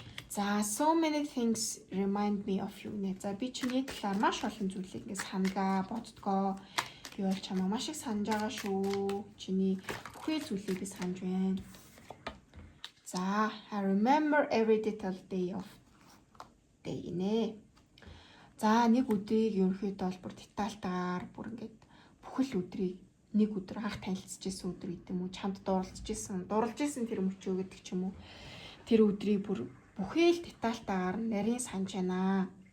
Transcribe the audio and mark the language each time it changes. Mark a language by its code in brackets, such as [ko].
[mn] За [en] so many things remind me of you [mn] нэ. За би чиний талаар маш олон зүйлийг ингэ санагаа боддгоо. Би бол чамаа маш их санаж байгаа шүү. Чиний бүхэл зүйлийг би санаж байна. За [en] I remember every detail day [mn] нэ. За нэг өдрийг ерөнхийдөө бол бүр детальтайгаар бүр ингэ бүхэл өдрийг нэг өдөр анх танилцчихсан өдөр гэдэг юм уу? Чамд дурлж исэн тэр мөчөө гэдэг ч юм уу? Тэр өдрийг бүр бүхэл детальтайгаар нарийн санаж байна.